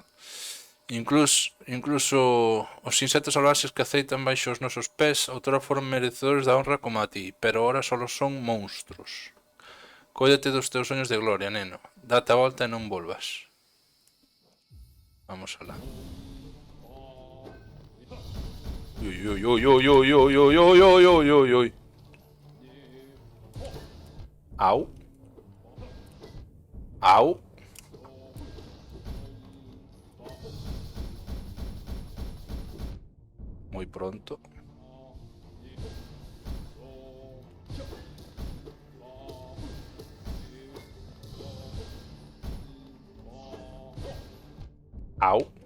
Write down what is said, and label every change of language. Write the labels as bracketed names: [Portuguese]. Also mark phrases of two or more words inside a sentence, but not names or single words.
[Galician] Incluso os insectos salvaxes que aceitan baixo os nosos pés outrora foron merecedores da honra como a ti, [Spanish] pero ahora solo son monstruos. [Galician] Cóidate dos teus soños de gloria, neno. Date a volta e non volvas. Vamos alá. Ui, ui, ui, ui, ui, ui, ui, ui, ui, ui, ui, ui. Au. Au. [Spanish] Muy pronto. Au.